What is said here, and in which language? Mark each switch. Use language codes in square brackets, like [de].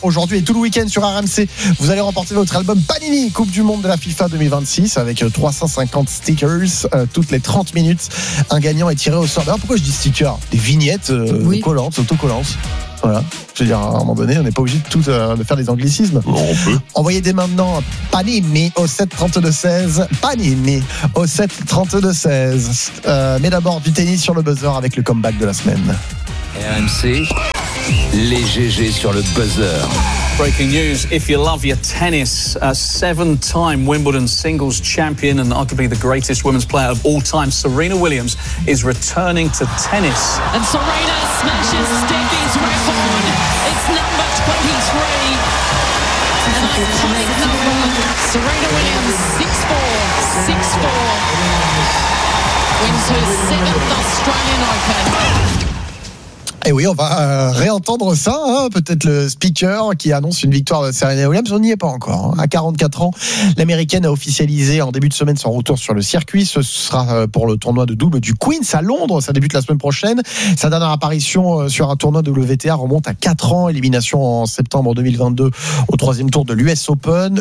[fr] Aujourd'hui et tout le week-end sur RMC, vous allez remporter votre album Panini Coupe du Monde de la FIFA 2026 avec 350 stickers toutes les 30 minutes. Un gagnant est tiré au sort. Pourquoi je dis stickers? Des vignettes collantes, autocollantes. Voilà. Je veux dire, à un moment donné, on n'est pas obligé de tout de faire des anglicismes. Bon, on peut. Envoyez dès maintenant Panini au 7-32-16. Panini au 7-32-16. Mais d'abord, du tennis sur le buzzer avec le comeback de la semaine. RMC, les GG sur le buzzer. [en] Breaking news, if you love your tennis, a seven-time Wimbledon singles champion and arguably the greatest women's player of all time, Serena Williams, is returning to tennis. And Serena smashes Steffi's record. It's number 23. And Serena Williams, 6-4, wins her seventh Australian Open. [fr] Et oui, on va réentendre ça, hein, peut-être le speaker qui annonce une victoire de Serena Williams, on n'y est pas encore. Hein. À 44 ans, l'Américaine a officialisé en début de semaine son retour sur le circuit. Ce sera pour le tournoi de double du Queen's à Londres, ça débute la semaine prochaine. Sa dernière apparition sur un tournoi de WTA remonte à 4 ans, élimination en septembre 2022 au troisième tour de l'US Open.